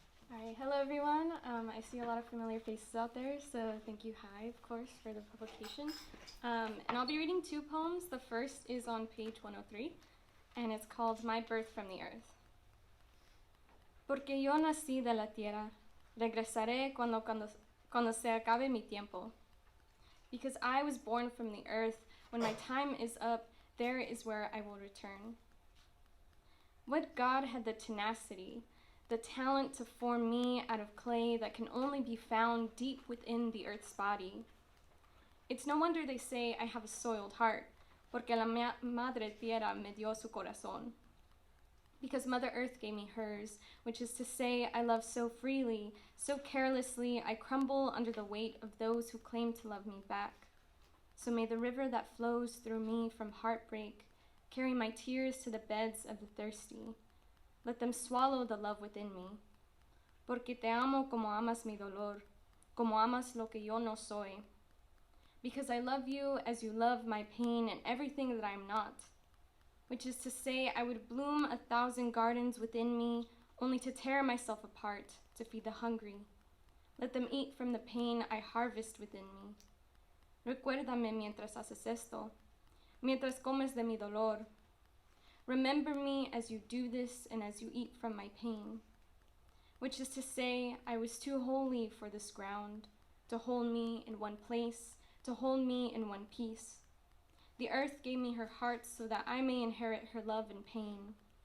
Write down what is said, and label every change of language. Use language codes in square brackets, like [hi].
[en] All right, hello everyone. I see a lot of familiar faces out there, so thank you, Hi, of course, for the publication. And I'll be reading two poems. The first is on page 103, and it's called My Birth from the Earth. [es] Porque yo nací de la tierra, regresaré cuando se acabe mi tiempo. [en] Because I was born from the earth, when my time is up, there is where I will return. What God had the tenacity, the talent to form me out of clay that can only be found deep within the earth's body. It's no wonder they say I have a soiled heart, [es] porque la madre tierra me dio su corazón. [en] Because Mother Earth gave me hers, which is to say I love so freely, so carelessly, I crumble under the weight of those who claim to love me back. So may the river that flows through me from heartbreak carry my tears to the beds of the thirsty. Let them swallow the love within me. [es] Porque te amo como amas mi dolor, como amas lo que yo no soy. [en] Because I love you as you love my pain and everything that I am not. Which is to say, I would bloom 1,000 gardens within me, only to tear myself apart to feed the hungry. Let them eat from the pain I harvest within me. [es] Recuérdame mientras haces esto, mientras comes de mi dolor. [en] Remember me as you do this and as you eat from my pain. Which is to say, I was too holy for this ground, to hold me in one place, to hold me in one piece. The earth gave me her heart so that I may inherit her love and pain.